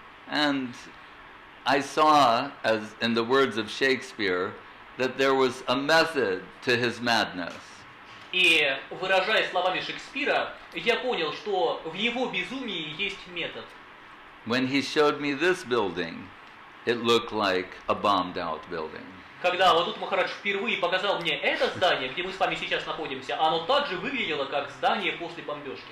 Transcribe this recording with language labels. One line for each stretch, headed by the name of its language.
English: And I saw, as in the words of Shakespeare, that there was a method to his madness.
Russian: И, выражая словами Шекспира, я понял, что в его безумии есть метод.
English: When he showed me this building, it looked like a bombed-out building.
Russian: Когда Авадхута Махарадж впервые показал мне это здание, где мы с вами сейчас находимся, оно также выглядело, как здание после бомбежки.